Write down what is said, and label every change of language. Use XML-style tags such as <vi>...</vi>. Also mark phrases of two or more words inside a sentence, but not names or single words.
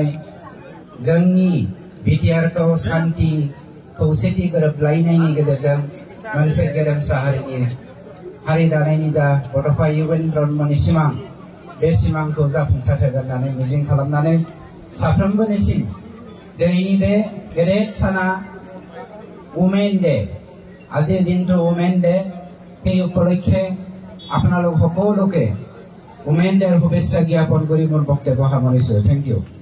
<brx>जोंनि बिटिआरखौ शान्ति खौसेथि गोरोबलायनायनि गेजेरजों मोनसे गेरेमसा हारि दानायनि जा बड'फा UN ब्रह्मनि सिमां बे सिमांखौ जाफुंसार होगोन होननानै मिजिं खालामनानै साफ्रोमबोनिसिम दिनैनि बे गेदेर साना</brx> <as>উমেন ডে আজিৰ দিনটো উমেন ডে সেই উপলক্ষে আপোনালোক সকলোকে উমেন ডেৰ শুভেচ্ছা জ্ঞাপন কৰি মোৰ বক্তব্য সামৰিছো।</as> <en>thank you.</en>